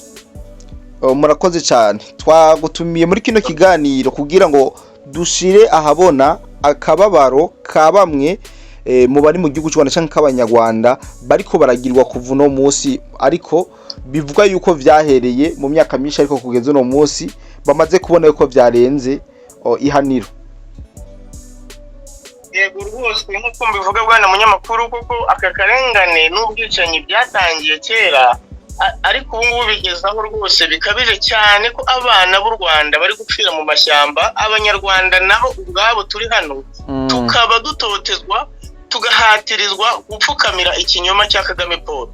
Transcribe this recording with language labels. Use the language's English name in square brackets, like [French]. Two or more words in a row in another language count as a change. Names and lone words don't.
[Rundi] Murakoze cyane. Twagutumiye muri kino kiganiro kugira ngo dushire ahabona akababaro ka bamwe mu bari mu gihugu cy'u Rwanda canke k'abanyarwanda bariko baragirwa kuva no munsi, ariko bivuga yuko vyahereye mu myaka myinshi ariko kugeza no munsi bamaze kubona yuko vyarenze ihaniro. [Kinyarwanda] Yego rwose nkuko mbivuga bwana munyamakuru kuko aka karengane n'ubwicanyi byatangiye kera ariko ubu ngubu bigezaho rwose bikabije cyane ko abana b'u Rwanda bari gupfira mu mashyamba, abanyarwanda nabo ubwabo turi hano tukaba dutotezwa tugahatirizwa gupfukamira ikinyoma cya Kagame Paul.